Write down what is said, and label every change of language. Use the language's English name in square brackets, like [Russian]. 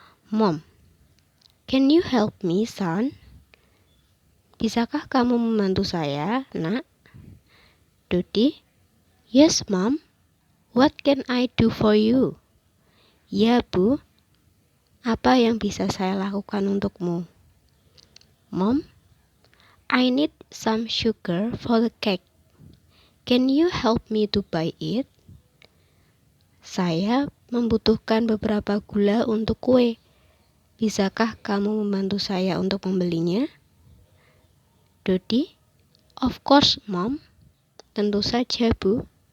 [English] Mom, can you help me, son? [Indonesian] Bisakah kamu membantu saya, nak? [English] Dodi, yes, Mom. What can I do for you? [Indonesian] Ya, Bu. Apa yang bisa saya lakukan untukmu? [English] Mom, I need some sugar for the cake. Can you help me to buy it? [Indonesian] Saya membutuhkan beberapa gula untuk kue. Bisakah kamu membantu saya untuk membelinya? [English] Dodi, of course, Mom. [Indonesian] Tentu saja, Bu.